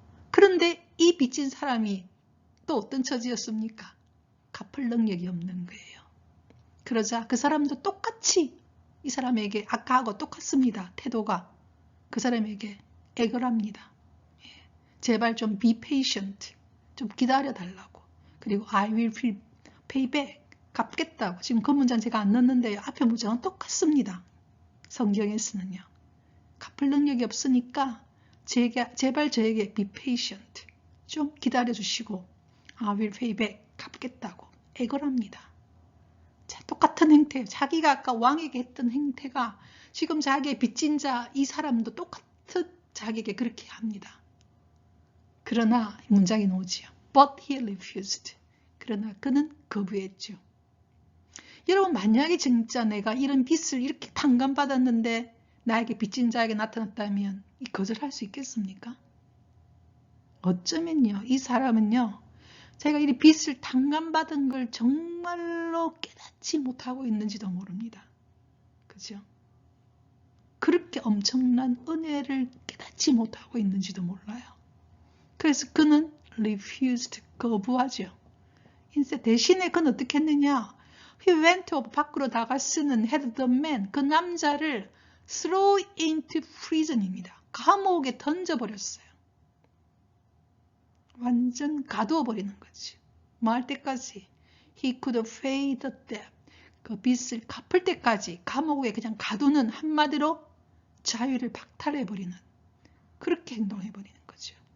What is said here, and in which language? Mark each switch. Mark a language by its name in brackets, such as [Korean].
[Korean] 그런데 이 빚진 사람이 또 어떤 처지였습니까? 갚을 능력이 없는 거예요. 그러자 그 사람도 똑같이 이 사람에게 아까하고 똑같습니다. 태도가 그 사람에게 애걸 합니다. 제발 좀 [English] be patient, [Korean] 좀 기다려 달라고. 그리고 [English] I will pay back, [Korean] 갚겠다고. 지금 그 문장 제가 안 넣었는데요. 앞에 문장은 똑같습니다. 성경에서는요. 갚을 능력이 없으니까 제발 저에게 [English] be patient, [Korean] 좀 기다려 주시고 [English] I will pay back, [Korean] 갚겠다고 애걸 합니다. 자, 똑같은 행태, 자기가 아까 왕에게 했던 행태가 지금 자기의 빚진 자 이 사람도 똑같은 자기에게 그렇게 합니다. 그러나 문장이 나오지요. [English] But he refused. [Korean] 그러나 그는 거부했죠. 여러분 만약에 진짜 내가 이런 빚을 이렇게 탕감받았는데 나에게 빚진 자에게 나타났다면 거절할 수 있겠습니까? 어쩌면요. 이 사람은요. 제가 이 빚을 탕감받은 걸 정말로 깨닫지 못하고 있는지도 모릅니다. 그죠? 그렇게 엄청난 은혜를 깨닫지 못하고 있는지도 몰라요. 그래서 그는 refused, 거부하죠. 인stead 대신에 그는 어떻게 했느냐? [English] He went up, [Korean] 밖으로 나갔으는 [English] had the man, [Korean] 그 남자를 [English] throw into prison입니다. [Korean] 감옥에 던져버렸어요. 완전 가두어 버리는 거지. 뭐 할 때까지? [English] He could pay the debt. [Korean] 그 빚을 갚을 때까지 감옥에 그냥 가두는, 한마디로 자유를 박탈해 버리는, 그렇게 행동해 버리는 거죠.